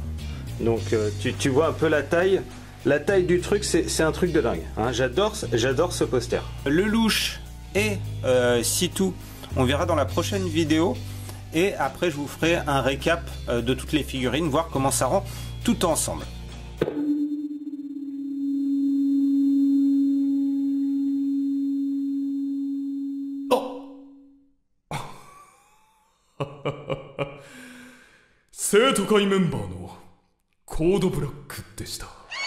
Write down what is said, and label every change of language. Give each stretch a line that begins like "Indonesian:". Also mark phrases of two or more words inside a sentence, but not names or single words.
French: Donc tu vois un peu la taille. La taille du truc, c'est un truc de dingue. Hein. J'adore ce poster. Lelouch et Sitou, on verra dans la prochaine vidéo. Et après, je vous ferai un récap de toutes les figurines, voir comment ça rend tout ensemble.
Japanese: Oh 生徒会メンバーのコードブラックでした。